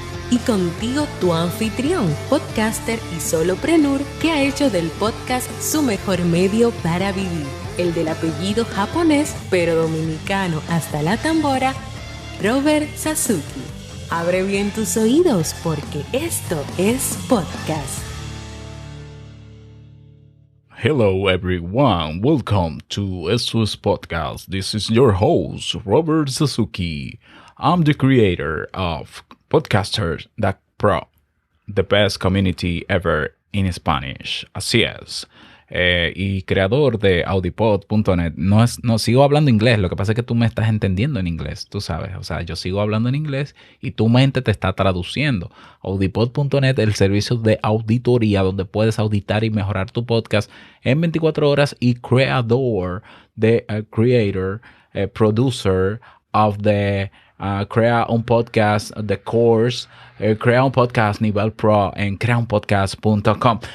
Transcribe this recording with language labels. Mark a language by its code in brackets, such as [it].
[es] Y contigo tu anfitrión, podcaster y solopreneur que ha hecho del podcast su mejor medio para vivir. El del apellido japonés pero dominicano hasta la tambora, Robert Sasuki. Abre bien tus oídos porque esto es podcast. [en] Hello everyone, welcome to SOS Podcast. This is your host, Robert Sasuki. I'm the creator of Podcasters.pro, the best community ever in Spanish. [es] Así es. Y creador de audipod.net. No sigo hablando inglés, lo que pasa es que tú me estás entendiendo en inglés, tú sabes. O sea, yo sigo hablando en inglés y tu mente te está traduciendo. Audipod.net, el servicio de auditoría donde puedes auditar y mejorar tu podcast en 24 horas y creador de creator, producer of the crea un podcast, the course, crea un podcast nivel pro en creaunpodcast.com.